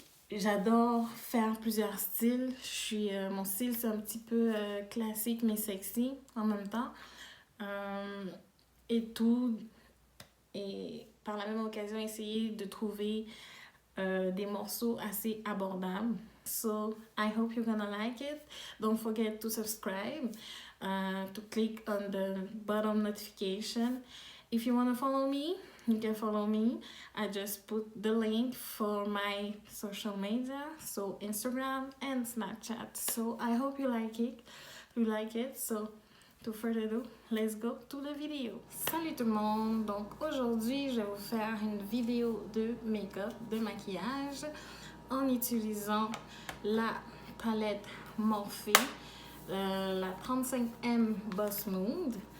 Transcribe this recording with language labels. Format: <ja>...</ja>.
<fr>J'adore faire plusieurs styles. Mon style, c'est un petit peu classique, mais sexy en même temps. Et tout. Et par la même occasion, essayer de trouver des morceaux assez abordables.</fr> <en>So, I hope you're gonna like it. Don't forget to subscribe, to click on the bottom notification. If you want to follow me, you can follow me. I just put the link for my social media, so Instagram and Snapchat. So I hope you like it. So to further ado, let's go to the video.</en> <fr>Salut tout le monde. Donc aujourd'hui, je vais vous faire une vidéo de make-up, de maquillage, en utilisant la palette Morphe, la 35M Boss Mood.</fr>